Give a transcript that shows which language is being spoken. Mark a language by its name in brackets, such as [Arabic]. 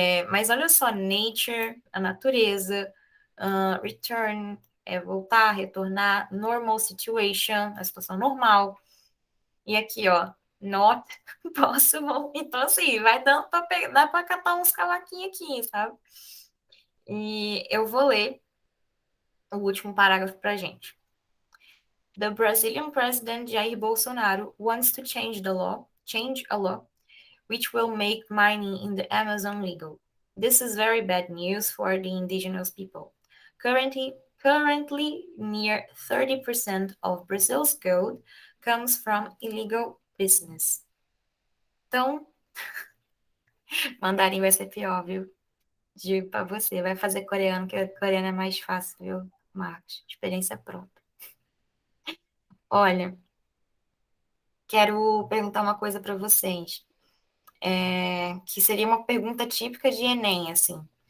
[Portuguese] Mas olha só, nature, a natureza, return, voltar, retornar, [English] normal situation, [Portuguese] a situação normal. E aqui, ó, [English] not possible. [Portuguese] Então, assim, vai dando dá pra catar uns cavaquinhos aqui, sabe? E eu vou ler o último parágrafo pra gente. [English] The Brazilian president Jair Bolsonaro wants to change a law which will make mining in the Amazon legal. This is very bad news for the indigenous people. Currently, near 30% of Brazil's gold comes from illegal business. [Portuguese] Então, mandarim vai ser pior, viu? Digo pra você, vai fazer coreano, que coreano é mais fácil, viu, Marcos? Experiência própria. Olha, quero perguntar uma coisa para vocês, que seria uma pergunta típica de Enem, assim.